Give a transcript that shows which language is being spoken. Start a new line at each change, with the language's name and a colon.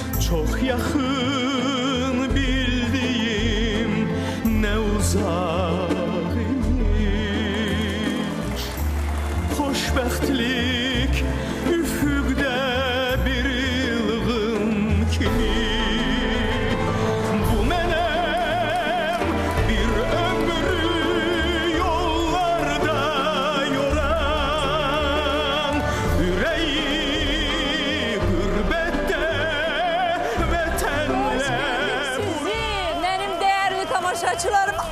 Turkish: Çok yakın bildiğim ne uzak imiş.
Azerbaijani: Xoşbəxtlik üfüqdə bir ilğim kimi. Bu mənim bir ömrü yollarda yoran, ürəyi qürbətdə vətənlə
Turkish: Sizi, benim değerli tamaşaçılarım.